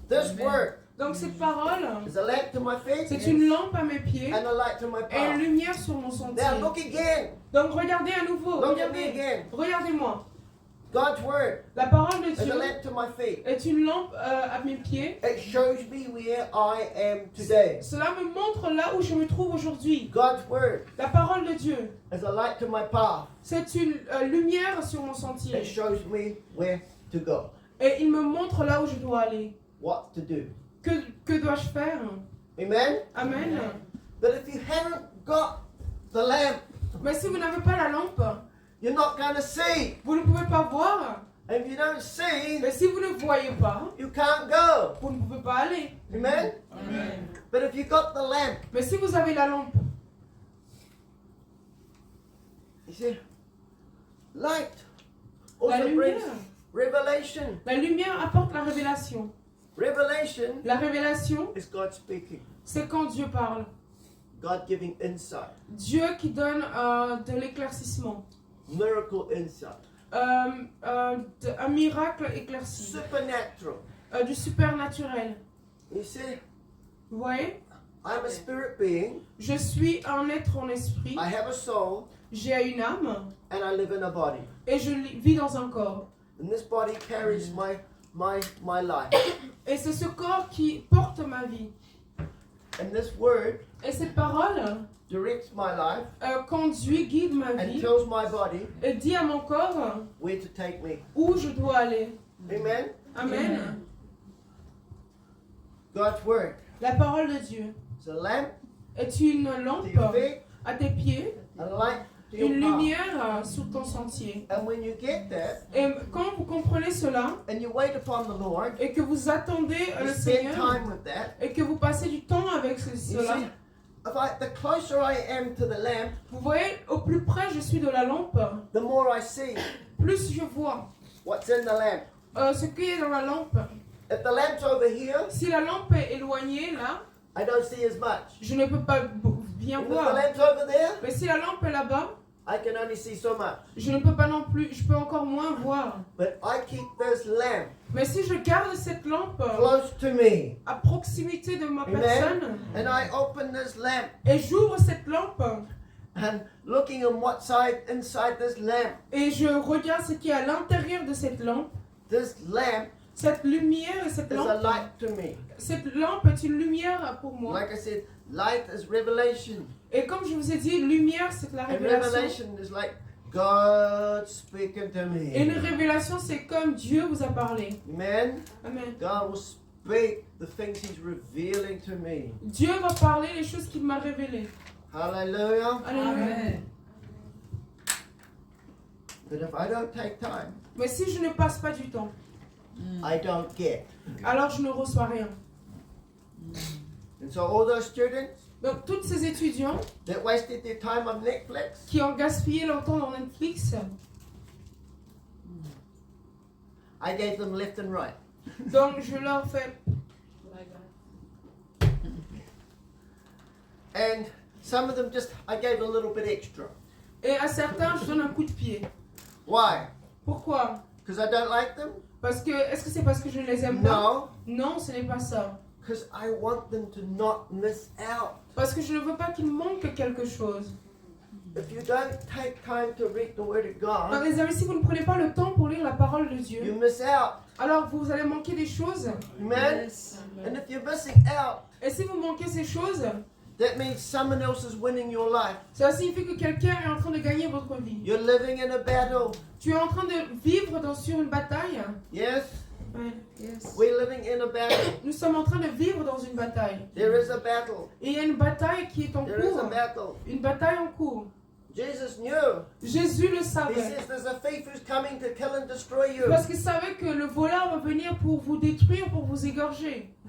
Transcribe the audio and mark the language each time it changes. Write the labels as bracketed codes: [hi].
[en] This word [fr] Donc cette parole, [en] is a lamp to my feet [fr] c'est une lampe à mes pieds [en] and a light to my [fr] et une [en] path. [fr] lumière sur mon sentier. [en] Now look again. [fr] Donc regardez à nouveau, [en] Look at me [fr] regardez, [en] again. [fr] regardez-moi. [en] God's word [fr] La parole de [en] is a [fr] Dieu [en] lamp to my feet. [fr] est une lampe à mes pieds. [en] It shows me where I am today. [fr] Cela me montre là où je me trouve aujourd'hui. [en] God's word [fr] La parole de Dieu, [en] is a light to my path. [fr] c'est une lumière sur mon [en] It [fr] sentier. [en] shows me where to go, [fr] Et il me montre là où je dois aller. [en] what to do. [fr] Que dois-je faire? [en] Amen? [fr] Amen. [en] But if you haven't got the lamp, [fr] Mais si vous n'avez pas la lampe, [en] you're not going to see. [fr] vous ne pouvez pas voir. [en] And if you don't see, [fr] Mais si vous ne voyez pas, [en] you can't go. [fr] vous ne pouvez pas aller. [en] Amen? But if you got the lamp, [fr] Mais si vous avez la lampe, [en] you see, light [fr] la [en] also brings [fr] lumière, [en] revelation. [fr] la lumière apporte la révélation. [en] Revelation [fr] La révélation, [en] is God speaking, [fr] c'est quand Dieu parle. [en] God giving insight, [fr] Dieu qui donne de l'éclaircissement. [en] miracle insight, [fr] Un miracle éclairci. [en] supernatural. [fr] Du supernaturel. [en] You see, [fr] Vous voyez? [en] I'm a spirit being, [fr] Je suis un être en esprit. [en] I have a soul, [fr] J'ai une âme. [en] and I live in a body. [fr] Et je vis dans un corps. [en] And this body carries my life. [fr] Et c'est ce corps qui porte ma vie. [en] And this word [fr] Et cette parole [en] directs my life, [fr] conduit, guide ma [en] and [fr] vie [en] tells my body [fr] et dit à mon corps [en] where to take me. [fr] où je dois aller. [en] Amen. [fr] Amen. [en] God's word [fr] La parole de Dieu [en] is a lamp [fr] est une [en] to [fr] lampe [en] your feet, [fr] à tes pieds, [en] a light to [fr] une [en] your path. [fr] lumière sur ton sentier. [en] And when you get that, [fr] Et quand vous comprenez cela [en] and you wait upon the Lord, [fr] et que vous attendez [en] you [fr] le [en] spend [fr] Seigneur [en] time with that. [fr] et que vous passez du temps avec [en] You [fr] cela, [en] see, the closer I am to the lamp, [fr] vous voyez, au plus près je suis de la lampe, [en] the more I see [fr] plus je vois [en] what's in the lamp. [fr] ce qui est dans la lampe. [en] If the lamp's over here, [fr] Si la lampe est éloignée là, [en] I don't see as much. [fr] je ne peux pas bien [en] If the [fr] voir. [en] lamp's over there, [fr] Mais si la lampe est là-bas, [en] I can only see so much. [fr] je ne peux pas non plus, je peux encore moins voir. [en] But I keep this lamp [fr] Mais si je garde cette lampe [en] close to me, [fr] à proximité de ma [en] Amen. [fr] personne [en] and I open this lamp [fr] et j'ouvre cette lampe [en] and looking on what's inside this lamp, [fr] et je regarde ce qui est à l'intérieur de cette lampe, cette lumière et cette [en] is a [fr] lampe, [en] light to me. [fr] cette lampe est une lumière pour moi. [en] Like I said, light is revelation. [fr] Et comme je vous ai dit, lumière c'est la [en] And [fr] révélation. [en] revelation is like God speaking to [fr] Et une [en] me. [fr] révélation c'est comme Dieu vous a parlé. [en] Amen. [fr] Amen. [en] God will speak the things He's revealing to me. [fr] Dieu va parler les choses qu'il m'a révélées. [en] Hallelujah. [fr] Alléluia. [en] But if I don't take time, [fr] Mais si je ne passe pas du temps, [en] I don't get. [fr] alors je ne reçois rien. [en] And so all those students [fr] Donc tous ces étudiants [en] that wasted their time on Netflix, [fr] qui ont gaspillé leur temps dans Netflix, [en] I gave them left and right. [fr] donc je leur fais. [en] And some of them just, I gave a little bit extra. [fr] Et à certains, je donne un coup de pied. [en] Why? [fr] Pourquoi? [en] Because I don't like them? [fr] Parce que, est-ce que c'est parce que je ne les aime pas? [en] No. [fr] Non, ce n'est pas ça. [en] Because I want them to not miss out. [fr] Parce que je ne veux pas qu'il manque quelque chose. [en] If you don't take time to read the Word of [fr] Donc, [en] God, [fr] les amis, si vous ne prenez pas le temps pour lire la parole de [en] you [fr] Dieu, [en] miss out. [fr] alors vous allez manquer des choses. [en] Amen? And if you're missing out, [fr] Et si vous manquez ces choses, [en] that means someone else is winning your life. [fr] ça signifie que quelqu'un est en train de gagner votre vie. [en] You're living in a battle. [fr] Tu es en train de vivre sur une bataille. [en] Yes? [fr] Ouais. [en] We're living in a battle. [fr] Nous sommes en train de vivre dans une bataille. [en] There is a battle. [fr] Et il y a une bataille qui est en [en] There is a [fr] cours. [en] battle. [fr] Une bataille en cours. [en] Jesus knew. [fr] Jésus le [en] He [fr] savait. [en] says there's a thief who's coming to kill and destroy you. [fr] Parce qu'il savait que le voleur va venir pour vous détruire, pour vous égorger.